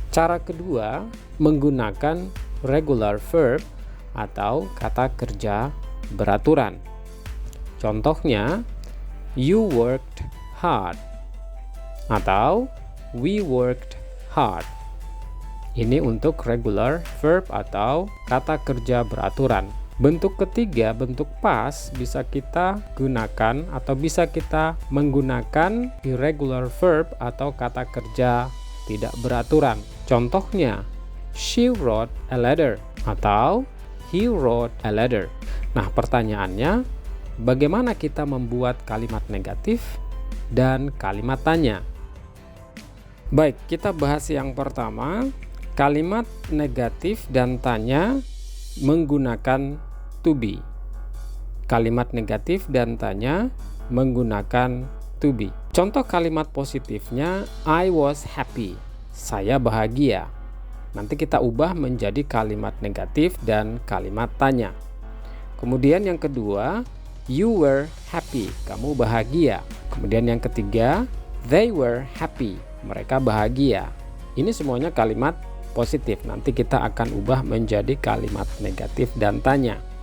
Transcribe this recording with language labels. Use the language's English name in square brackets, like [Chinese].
[Indonesian] Cara kedua, menggunakan regular verb atau kata kerja beraturan. Contohnya, [English] you worked hard atau we worked hard. [Indonesian] Ini untuk regular verb atau kata kerja beraturan. Bentuk ketiga, bentuk past, bisa kita gunakan atau bisa kita menggunakan irregular verb atau kata kerja tidak beraturan. Contohnya, [English] she wrote a letter atau he wrote a letter. [Indonesian] Nah, pertanyaannya, bagaimana kita membuat kalimat negatif dan kalimat tanya? Baik, kita bahas yang pertama, kalimat negatif dan tanya menggunakan to be. Kalimat negatif dan tanya menggunakan to be. Contoh kalimat positifnya, [English] I was happy. [Indonesian] Saya bahagia. Nanti kita ubah menjadi kalimat negatif dan kalimat tanya. Kemudian yang kedua, [English] you were happy. [Indonesian] Kamu bahagia. Kemudian yang ketiga, [English] they were happy. [Indonesian] Mereka bahagia. Ini semuanya kalimat positif. Nanti kita akan ubah menjadi kalimat negatif dan tanya.